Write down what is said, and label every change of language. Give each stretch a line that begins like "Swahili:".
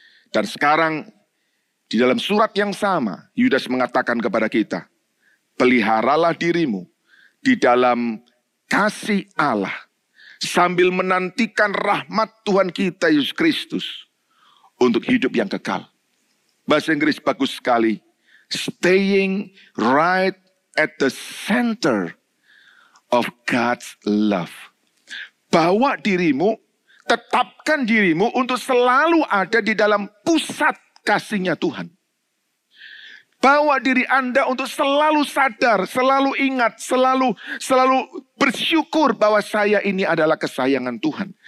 Indonesian: Dan sekarang, di dalam surat yang sama, Yudas mengatakan kepada kita, peliharalah dirimu di dalam kasih Allah, sambil menantikan rahmat Tuhan kita Yesus Kristus untuk hidup yang kekal. Bahasa Inggris bagus sekali.
English: Staying right at the center of God's love.
Indonesian: Bawa dirimu, tetapkan dirimu untuk selalu ada di dalam pusat kasih-Nya Tuhan. Bawa diri Anda untuk selalu sadar, selalu ingat, selalu bersyukur bahwa saya ini adalah kesayangan Tuhan.